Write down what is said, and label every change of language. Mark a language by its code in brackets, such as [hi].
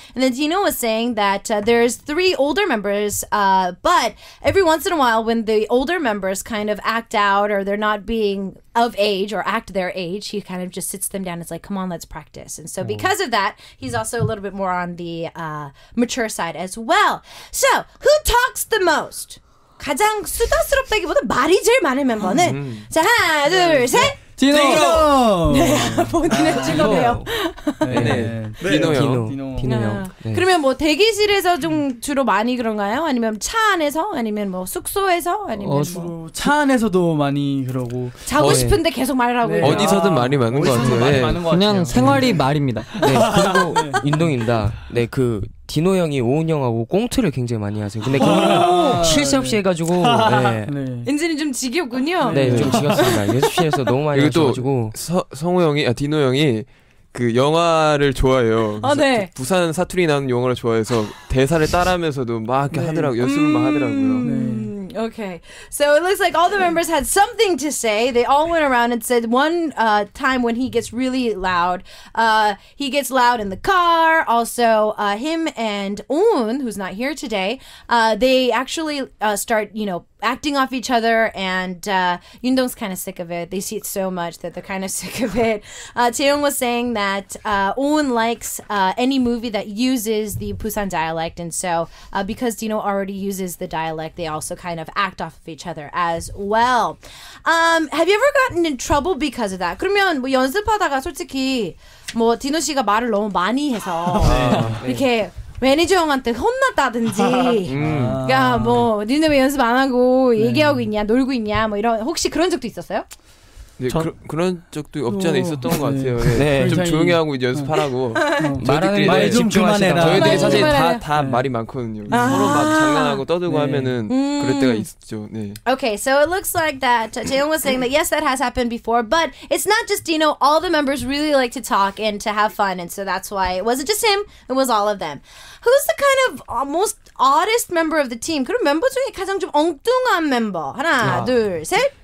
[en] And then Dino was saying that there's 3 older members, but every once in a while when the older members kind of act out or they're not being of age or act their age, he kind of just sits them down and is like, come on, let's practice. And so because of that, he's also a little bit more on the mature side as well. So, who talks the most? [ko] 가장 수다스럽다기보다 말이 제일 많은 멤버는 자, 하나, 둘, 셋! 디노! 네, 본인은 찍어내요. 디노 형. 그러면 뭐 대기실에서 좀 주로 많이 그런가요? 아니면 차 안에서? 아니면 뭐 숙소에서? 아니면 주로 차 안에서도 많이 그러고 자고 싶은데 계속 말을 하고 어디서든 말이 많은 것 같아요. 그냥 생활이 말입니다. 네, 그리고 윤동입니다. 네, 그 디노 형이 오은 형하고 꽁트를 굉장히 많이 하세요. 근데 그거를 쉴 새 없이 해가지고 엔진이 좀 지겹군요. 네, 좀 지겹습니다. 연습실에서 너무 많이 하셔가지고 성우 형이 디노 형이 그 영화를 좋아해요. 네. 부산 사투리 나는 영화를 좋아해서 대사를 따라하면서도 막 이렇게 하더라고요. 연습을 막 하더라고요. [en] Okay, so it looks like all the members had something to say. They all went around and said one time when he gets really loud. He gets loud in the car. Also, him and Un, who's not here today, they actually start, acting off each other, and Yundong's kind of sick of it. They see it so much that they're kind of sick of it. Jaeyoung was saying that Un likes any movie that uses the Busan dialect, and so because Dino already uses the dialect, they also kind of act off of each other as well. Have you ever gotten in trouble because of that? [ko] 그러면 뭐 연습하다가 솔직히 뭐 디노 씨가 말을 너무 많이 해서 이렇게 매니저 형한테 혼났다든지 야 뭐 니네 왜 연습 안 하고 얘기하고 있냐 놀고 있냐 뭐 이런 혹시 그런 적도 있었어요? 네, 그런 적도 없지 않아 있었던 것 같아요. 네, 좀 조용히 하고 이제 연습하라고. 말하는 말 좀 그만해라. 저희들이 사실 다 말이 많거든요. 서로 막 장난하고 떠들고 하면은 그럴 때가 있죠. 네. [en] Okay, so it looks like that Jaeyoung was saying that yes, that has happened before, but it's not just Dino. All the members really like to talk and to have fun, and so that's why it wasn't just him. It was all of them. Who's the kind of most oddest member of the team? [ko] 그럼 멤버 중에 가장 좀 엉뚱한 멤버. 하나, 둘, 셋.